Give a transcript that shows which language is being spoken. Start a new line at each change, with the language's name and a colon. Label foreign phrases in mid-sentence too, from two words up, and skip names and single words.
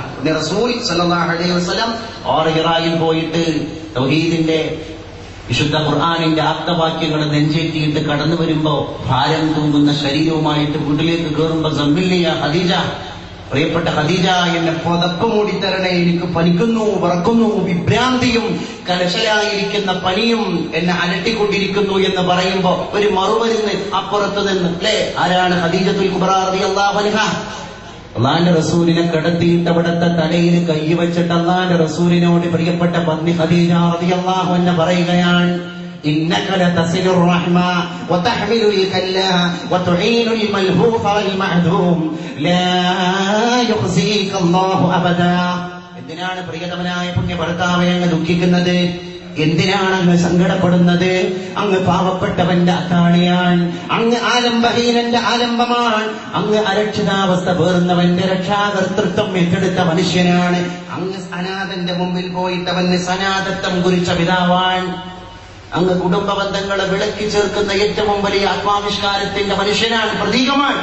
Malayalam: റസൂൽ
Arabic: صلى الله عليه وسلم
Malayalam: ഹിറായിൽ പോയിട്ട് തൗഹീദിന്റെ വിശുദ്ധ ഖുർആനിന്റെ ആപ്തവാക്യങ്ങൾ നെഞ്ചേറ്റിയിട്ട് കടന്നു വരുമ്പോ ഭാരം തൂങ്ങുന്ന ശരീരവുമായിട്ട് വീട്ടിലേക്ക് കയറുമ്പോ സമ്മില്ലിയ ഖദീജ, പ്രിയപ്പെട്ട ഖദീജ, എന്നെ പുതപ്പ് മൂടിത്തരണേ, എനിക്ക് പനിക്കുന്നു, വിറക്കുന്നു, വിഭ്രാന്തിയും കലശലായിരിക്കുന്ന പനിയും എന്നെ അലട്ടിക്കൊണ്ടിരിക്കുന്നു എന്ന് പറയുമ്പോ ഒരു മറുമരുന്ന് അപ്പുറത്ത് നിന്ന്, അല്ലേ? ആരാണ്? ഖദീജത്തുൽ കുബ്ര
Arabic: رضي الله عنها.
Malayalam: അള്ളാന്റെ റസൂലിനെ കിടത്തിയിട്ട് അവിടുത്തെ തലയിൽ കൈവച്ചിട്ട് അള്ളാന്റെ റസൂലിനോട് പ്രിയപ്പെട്ട പത്നി ഖദീജ
Arabic: رضي الله عنها
Malayalam: പറയുകയാണ്,
Arabic: إنك لتصل الرحمة وتحمل الكلا وتعين الملهوف والمعدوم لا يخزيك الله أبدا.
Malayalam: എന്തിനാണ് പ്രിയതമനായ പുണ്യ ഭർത്താവെ അങ്ങ് ദുഃഖിക്കുന്നത്? എന്തിനാണ് അങ്ങ് സങ്കടപ്പെടുന്നത്? അങ്ങ് പാവപ്പെട്ടവന്റെ അത്താണിയാണ്, അങ്ങ് ആലംബഹീനന്റെ ആലംബമാണ്, അങ്ങ് അരക്ഷിതാവസ്ഥ പേറുന്നവന്റെ രക്ഷാകർത്തൃത്വം ഏറ്റെടുത്ത മനുഷ്യനാണ്, അങ്ങ് അനാഥന്റെ മുമ്പിൽ പോയിട്ട് അവന് സനാതത്വം കുറിച്ച പിതാവാണ്, അങ്ങ് കുടുംബ ബന്ധങ്ങളെ വിളക്കി ചേർക്കുന്ന ഏറ്റവും വലിയ ആത്മാവിഷ്കാരത്തിന്റെ മനുഷ്യനാണ്, പ്രതീകമാണ്.